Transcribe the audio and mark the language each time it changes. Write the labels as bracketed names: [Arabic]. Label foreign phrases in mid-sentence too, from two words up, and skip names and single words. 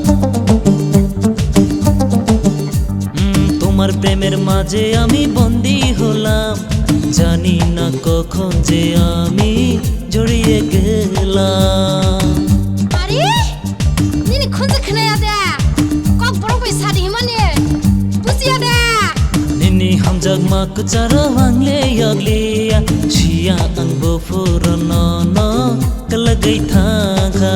[Bangla] তোমার প্রেমের মাঝে আমি বন্দী হলাম, জানি না কখন যে আমি জড়িয়ে গেলাম। [Kok Borok] Ari, nini khunja khnaya da. Kok borong bai sadi mane. Busia da. Nini Hamjakma Kwcharo angle yaglia Shia ang bofurano no kalagai thaka.